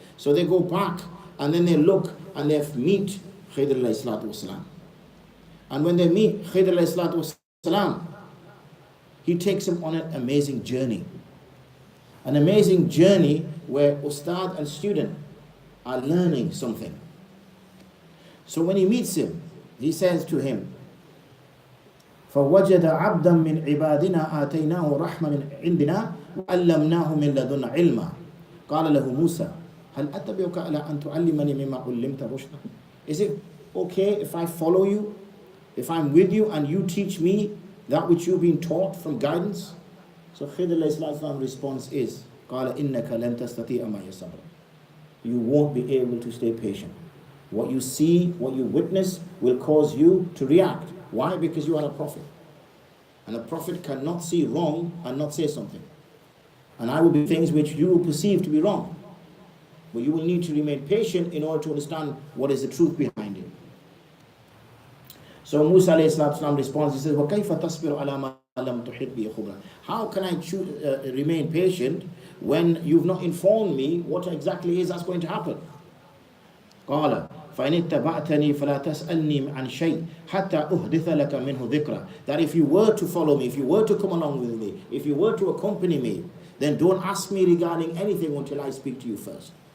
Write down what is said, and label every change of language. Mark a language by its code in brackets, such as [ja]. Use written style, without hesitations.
[en] So they go back and then they look and they meet Khidr alayhi salatu wasalam. And when they meet Khidr alayhi salatu wasalam, he takes them on an amazing journey. An amazing journey where ustad and student are learning something. So when he meets him, he says to him, [ar] فَوَجَدَ عَبْدًا مِّنْ عِبَادِنَا آتَيْنَاهُ رَحْمًا مِّنْ عِنْدِنَا وَعَلَّمْنَاهُ مِنْ لَدُنَّا عِلْمًا قَالَ لَهُ مُوسَى هَلْ أَتَّبِعُكَ عَلَىٰ أَن تُعَلِّمَنِي مِمَّا عُلِّمْتَ رُشْدًا? [en] Is it okay if I follow you, if I'm with you and you teach me that which you've been taught from guidance? So Khidr's response is, [ar] قَالَ إِنَّكَ لَن تَسْتَطِيعَ مَعِيَ صَبْرًا. [en] You won't be able to stay patient. What you see, what you witness will cause you to react. Why? Because you are a prophet. And a prophet cannot see wrong and not say something. And I will be things which you will perceive to be wrong. But you will need to remain patient in order to understand what is the truth behind it. So Musa responds, he says, [ar] وَكَيْفَ تَصْبِرُ عَلَى مَا لَمْ تُحِطْ بِهِ خُبْرًا. [en] How can I remain patient when you've not informed me what exactly is that's going to happen? [ar] قال فَإِنِ اتَّبَعْتَنِي فَلَا تَسْأَلْنِي عَنْ شَيْءٍ حَتَّى أُحْدِثَ لَكَ مِنْهُ ذِكْرًا. [en] That if you were to follow me, if you were to come along with me, if you were to accompany me, then don't ask me regarding anything until I speak to you first.